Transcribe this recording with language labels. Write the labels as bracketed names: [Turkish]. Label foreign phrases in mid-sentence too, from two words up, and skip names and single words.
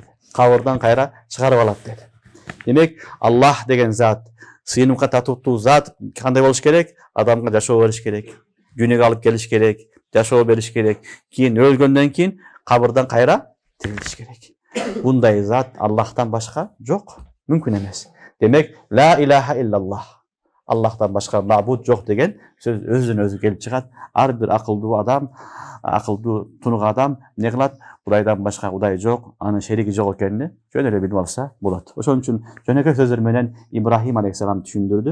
[Kyrgyz] Кабырдан кайра чыгарып алат деди. Демек, Аллах деген зат, сыйынымга татыктуу зат кандай болуш керек? Адамга жашоо бериш керек, дүйнөгө алып келиш керек, жашоо бериш керек. Кийин өлгөндөн кийин кабырдан кайра тирилиш керек. Бундай зат Аллахтан башка жок, мүмкүн эмес. Демек, [Arabic] لا إله إلا الله. [Kyrgyz] Аллахтан башка мабуд жок деген сөз өзүнөн өзү келип чыгат. Ар бир акылдуу адам, акылдуу тунук адам эмне кылат? Кудайдан башка Кудай жок, анын шериги жок экенин жөн эле билип алса болот. Ошон үчүн жөнөкөй сөздөр менен Ибрахим алейхиссалам түшүндүрдү.